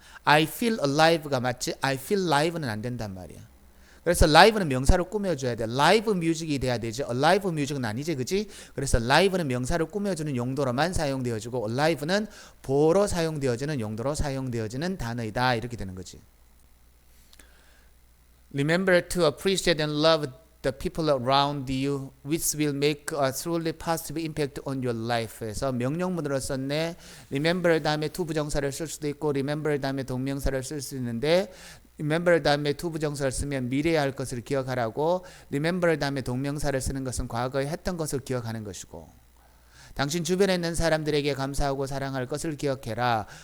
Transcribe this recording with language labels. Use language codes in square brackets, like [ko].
[ko] I feel alive 가 맞지 I feel live 는 안 된단 말이야. 그래서 live는 명사를 꾸며줘야 돼. live music 이 돼야 되지 alive music 은 아니지 그지? 그래서 live는 명사를 꾸며주는 용도로만 사용되어지고 alive는 보로 사용되어지는 용도로 사용되어지는 단어이다 이렇게 되는 거지. [en] Remember to appreciate and love the people around you, which will make a truly positive impact on your life에서 명령문으로 썼네. [ko] remember 다음에 to 부정사를 쓸 수도 있고 remember 다음에 동명사를 쓸 수 있는데 remember 다음에 to 부정사를 쓰면 미래에 할 것을 기억하라고 remember 다음에 동명사를 쓰는 것은 과거에 했던 것을 기억하는 것이고 당신 주변에 있는 사람들에게 감사하고 사랑할 것을 기억해라.